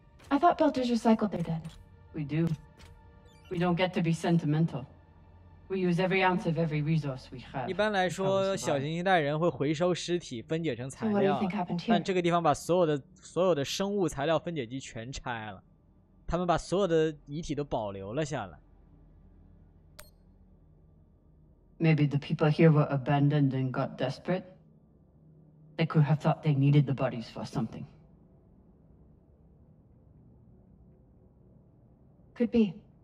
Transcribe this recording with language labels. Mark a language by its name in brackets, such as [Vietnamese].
[English] I thought Belters recycled their dead. We do. We don't get to be sentimental. We use every ounce of every resource we have. [Chinese] 一般来说，小行星带人会回收尸体，分解成材料。但这个地方把所有的生物材料分解机全拆了，他们把所有的遗体都保留了下来。 [English] Maybe the people here were abandoned and got desperate. They could have thought they needed the bodies for something. Could be.